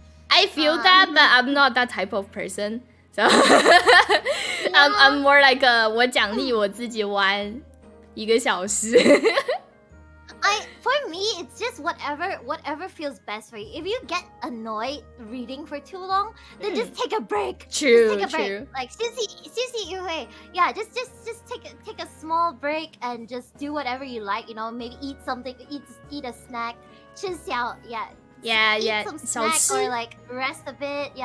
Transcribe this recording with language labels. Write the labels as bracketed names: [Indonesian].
[English] I feel that, but I'm not that type of person. So I'm more like [Chinese] 我奖励我自己玩1个小时。 [English] For me, it's just whatever feels best for you. If you get annoyed reading for too long, then just take a break. True. Like [Chinese] 休息一会. [English] Yeah, just take a small break and just do whatever you like. You know, maybe eat something, eat a snack. [Chinese] 吃小 [English] eat some snack or like rest a bit.